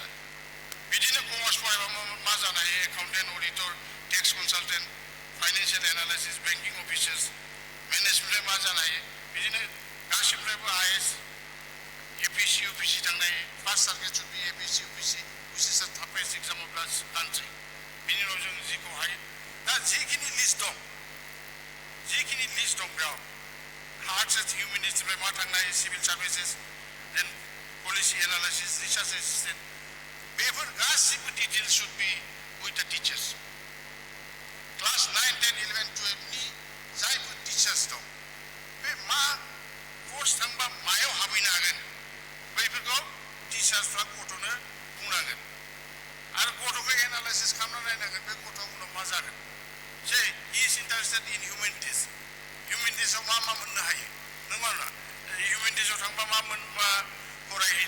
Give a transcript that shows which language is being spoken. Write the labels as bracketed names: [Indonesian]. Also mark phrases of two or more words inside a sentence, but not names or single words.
[Bodo] बिदिनो कमार्स फरायबा मा जानो हायो [English] accountant auditor tax consultant financial analysis banking officers [Bodo] मेनेजमेन्टनिफ्राय मा जानो हायो बिदिनो गासिनिफ्रायबो IAS APSC UPSC थांनो हायो [English] first target should be [Bodo] APSC UPSC [English] which is the toughest exam of the country [Bodo] बिनि उनाव जों जिखौ हायो दा जिखिनि लिस्ट दं बेयाव [English] arts and humanitiesनिफ्राय [Bodo] मा थांनो हायो [English] civil services then policy analysis research assistant [Bodo] बेफोर गासिबो [English] details should be with the teachers class 9, 10, 11, 12 [Bodo] नि जायफोर टिचार्स दं बे मा कर्स थांबा मायाव हाबहैनो हागोन बैफोरखौ टिचार्सफ्रा गथ'नो बुंनांगोन आरो गथ'खौ एनालाइसिस खालामना नायनांगोन बे गथ'आ उनाव मा जागोन जे [English] he is interested in humanitiesआव [Bodo] मा मोननो हायो नङा ना हिउमेनिटिसआव थांबा मा फरायहैनो